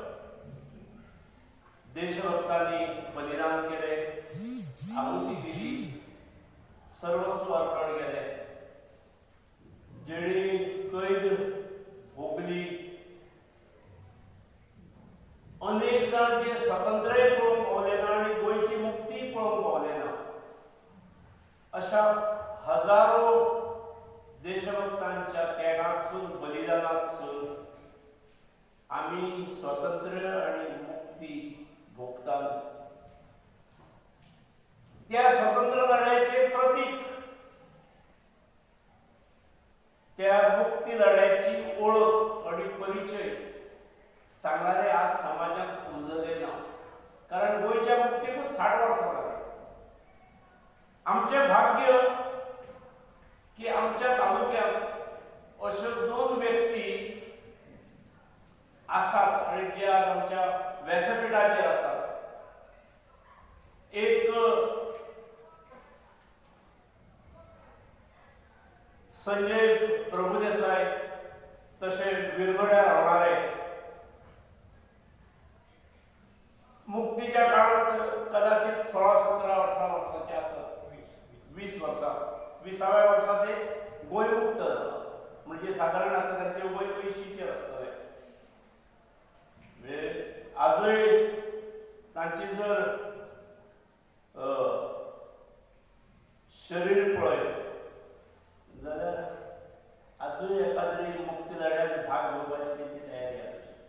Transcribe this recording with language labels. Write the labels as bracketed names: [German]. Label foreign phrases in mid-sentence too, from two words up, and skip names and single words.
[Marathi] देशभक्तांनी बलिदान केले, आहुती दिली, सर्वस्व अर्पण केले, [Konkani] जेणी कैद भोगली, अनेक जण जे स्वातंत्र्य पळोवंक पावले ना आणि गोंयची मुक्ती पळोवंक पावले ना, [Marathi] अशा हजारो देशभक्तांच्या त्यागातसून, बलिदानातसून आम्ही स्वातंत्र्य आणि मुक्ती भोगतात. त्या स्वातंत्र्य लढ्याचे प्रतीक, त्या मुक्ती लढ्याची ओळख आणि परिचय सांगणारे आज समाजात उरलेले ना. [Konkani] कारण गोयच्या मुक्तीकूच 60 वर्सां लागली. आमचे भाग्य की आमच्या तालुक्यात अशो 2 व्यक्ती आसात आणि जे आज आमच्या व्यासपीठाचेर आसात. [Marathi] एक संजय प्रभुदेसाय, तसेच विरगड्यार रावणारे, मुक्तीच्या काळात कदाचित 16, 17, 18 वर्षाचे असत, 20 वर्षां, 20व्या वर्षात ते गोंय मुक्त झाला. म्हणजे साधारण आता त्यांचे वय 80चे असतले. [Konkani] म्हणजे आजय तांची जर शरीर पळयत जाल्यार आजूय एखादी मुक्ती लढ्यात भाग घेवपाची तेंची तयारी आसूं शकता.